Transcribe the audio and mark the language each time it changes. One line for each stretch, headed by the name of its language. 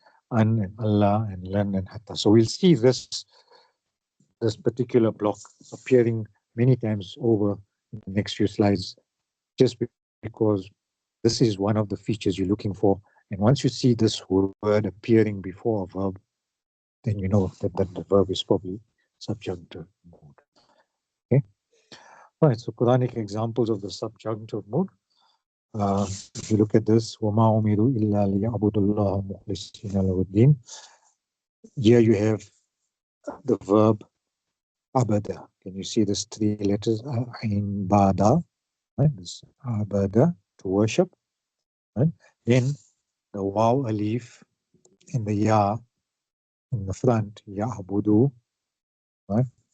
English: An and Allah and lan and hatta. So we'll see this particular block appearing many times over in the next few slides, just because this is one of the features you're looking for. And once you see this word appearing before a verb, then you know that the verb is probably subjunctive mode. Okay. All right, so Quranic examples of the subjunctive mode. If you look at this,
Arabic: وَمَا أُمِرُوا إِلَّا لِيَعْبُدُوا اللَّهَ مُخْلِصِينَ لَهُ الدِّينَ.
English: Here you have the verb abada. Can you see these 3 letters? Ain, bada, right? This abada, to worship. Right? Then the waw, alif, and the ya in the front, ya'budu. Right?